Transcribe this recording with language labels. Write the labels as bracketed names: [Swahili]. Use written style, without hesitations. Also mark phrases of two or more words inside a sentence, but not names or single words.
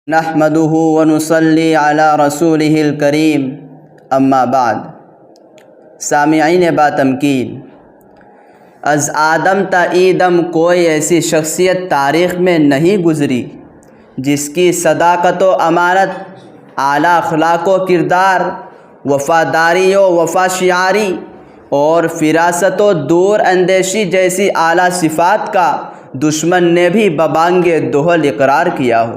[Arabic] نحمده ونصلي على رسوله الكريم اما بعد۔ [Persian] سامعین با تمکین، از آدم تا ایدم [Urdu] کوئی ایسی شخصیت تاریخ میں نہیں گزری جس کی صداقت و امانت، اعلیٰ اخلاق و کردار، وفاداری و وفا شعاری اور فراست و دور اندیشی جیسی اعلیٰ صفات کا دشمن نے بھی ببانگ دہل اقرار کیا ہو۔